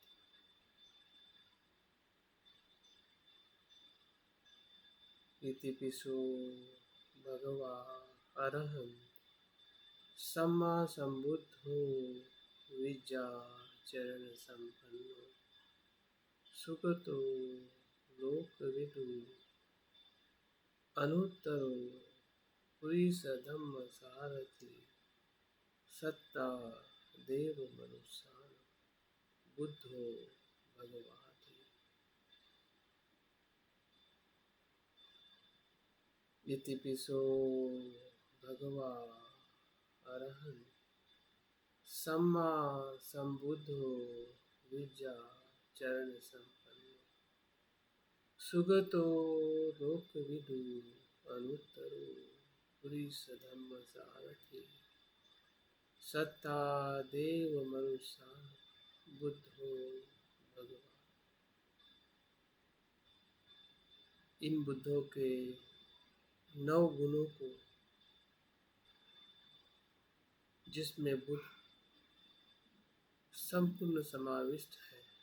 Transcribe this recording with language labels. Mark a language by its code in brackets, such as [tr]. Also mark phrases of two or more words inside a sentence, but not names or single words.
[pi] इतिपिसु भगवा अरहंत सम्मा संबुद्धो विद्याचरण संपन्नो सुगतो लोकविदु अनुत्तरो पुरीश धम्म सारथि सत्ता देव मनुष्य। बुद्धो भगवाति। इतिपिसो भगवा अरहन् सम्मा सम्बुद्धो विद्या चरण संपन्नो सुगतो लोकविदु अनुत्तरो पुरीश धम्म सारथि सत्ता देव मनुष्य बुद्धो भगवान। [hi] इन बुद्धों के 9 गुणों को, जिसमें बुद्ध संपूर्ण समाविष्ट है,